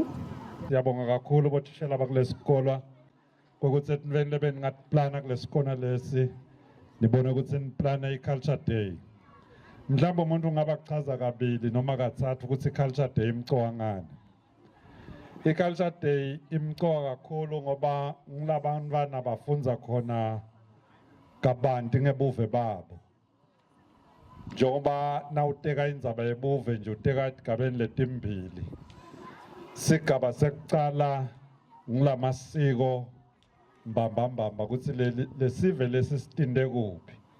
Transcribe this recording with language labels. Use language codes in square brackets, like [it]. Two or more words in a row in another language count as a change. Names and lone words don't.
[ss] Siyabonga kakhulu bothishela bakulesikolo ukuthi etweni lebeni ngaplana kulesikona lesi nibone ukuthi niplana i- [en] culture day. [ss] Mhlawumbe umuntu ungaba kuchaza kabili noma kathathu ukuthi i- [en] culture day [ss] imcoka ngani. I- [en] culture day [ss] imcoka kakhulu ngoba ngilabantwana bafunza khona kabanti ngebuve babo. Njengoba nawuteka indzaba yebuve nje uteka etigabeni letimbili. Sigaba sekucala ngilamasiko mbamba kutsi lesive lesisitinde kuphi.